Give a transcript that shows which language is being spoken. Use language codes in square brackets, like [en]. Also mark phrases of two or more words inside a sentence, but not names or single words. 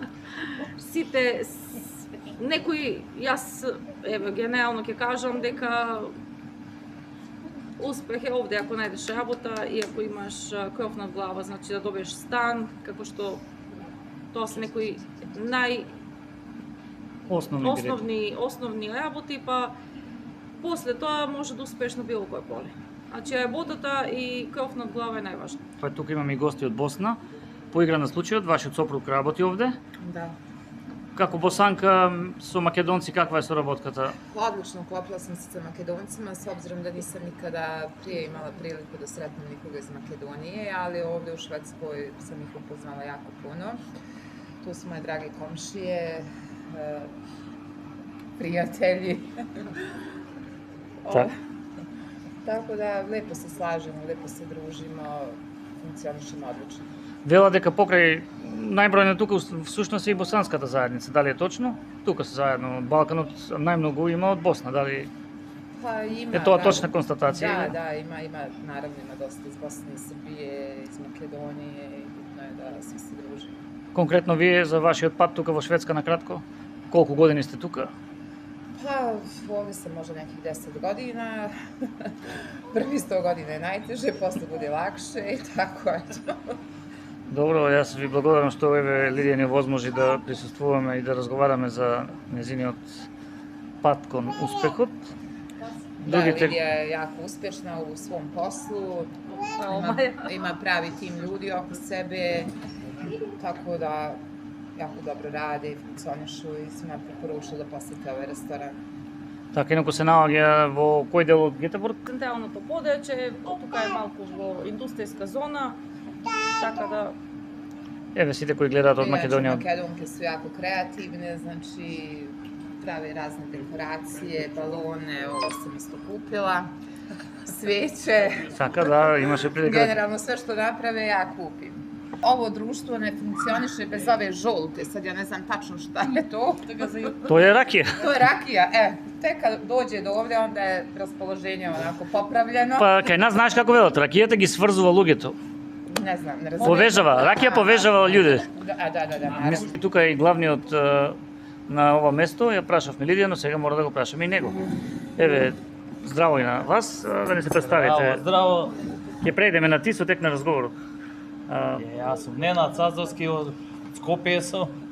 [mk] Сите некои, јас еве генерално ќе кажам дека успех е овде ако најдеш работа и ако имаш кров над глава, значи да добиеш стан, како што тоа се некои основни работи, па после тоа може да успееш на било кој поле. Значи работата и кров над глава е најважно. Па тука имаме и гости од Босна. По игра на случајот, вашиот сопруг работи овде. Да. Како босанка со македонци, каква е соработката? [bs] Одлично, клопила sam se sa Makedoncima, s obzirom da nisam nikada prije imala priliku da sretnem nikoga iz Makedonije, ali ovde u Švedskoj sam ih upoznala jako puno. Tu su moje drage komšije, prijatelji. Tako da lepo se slažemo, lepo se družimo, funkcionišemo odlično. [mk] Вела дека покрај најбројна тука всушност е и босанската заедница. Дали е точно? Тука се заедно. Балканот најмногу има од Босна. Дали [bs] Pa ima, [mk] е тоа [bs] da. [mk] точна констатација? [bs] Da, [mk] или? [bs] da, ima, naravno ima dosta iz Bosne i Srbije, iz Makedonije i bitno je da svi se družimo. [mk] Конкретно вие за вашиот пат тука во Шведска на кратко? Колку години сте тука? [bs] Pa ovdje sam možda nekih 10 godina, prvi 100 godina je najteže, posle bude lakše i tako eto. [mk] Добро, јас ви благодарам што еве Лидија ни возможи да присуствуваме и да разговараме за незиниот пат кон успехот. [bs] Da, Lidija je jako uspješna u svom poslu, ima pravi tim ljudi oko sebe, tako da jako dobro rade i funkcionišu i svima preporučujem da posete ovaj restoran. [mk] Така, инаку се наоѓа во кој дел од Гетеборг? Централното подručje, тука е малку во индустријска зона, така да Еве сите кои гледаат од [bs] Inače, [mk] Македонија. [bs] Makedonke su jako kreativne, znači prave razne dekoracije, balone, ovo sam isto kupila, sveće, [mk] Така, да, имаше прилика. [bs] generalno sve što naprave ja kupim. Ovo društvo ne funkcioniše bez ove žolte, sad ja ne znam tačno šta je to. [mk] Тоа е ракија. [bs] To je rakija, tek kad dođe do ovdje onda je raspoloženje onako popravljeno. [mk] Па кај нас знаеш како велат, ракијата ги сврзува луѓето. [bs] Ne znam, ne razumijem. [mk] Повежава, ракија повежава луѓе. [bs] Da, naravno. [mk] Тука е и главниот на ова место, ја прашавме Лидија, но сега мора да го прашаме и него. Еве, здраво и на вас, да не се представите. Здраво, Ќе преидеме на ти со тек на разговорот. јас сум Ненад Сазовски од Скопје сум.